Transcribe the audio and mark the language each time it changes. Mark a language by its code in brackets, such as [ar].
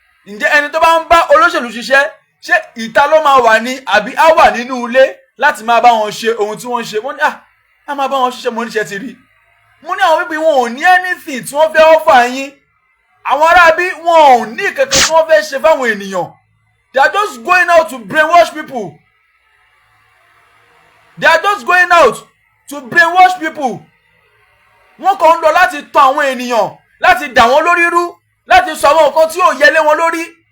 [yo] Ǹjẹ́ ẹni tó bá ń bá olóṣèlú ṣiṣẹ́ ṣé ìta ló máa wà ní àbí á wà nínú ilé láti máa bá wọn ṣe ohun tí wọ́n ń ṣe? Mo ní á máa bá wọn ṣiṣẹ́. Mo níṣẹ́ ti rí. Mo ní àwọn bíbí wọn ò ní anything tí wọ́n fẹ́ offer yín. Àwọn aráabí wọn ò ní kankan tí wọ́n fẹ́ ṣe fáwọn ènìyàn. [en] They are just going out to brainwash people. They are just going out to brainwash people. [yo] Wọ́n kàn ń lọ láti tàn àwọn ènìyàn, láti dà wọ́n lórí rú, láti sọ àwọn nǹkan tí ò yẹlé wọn lórí.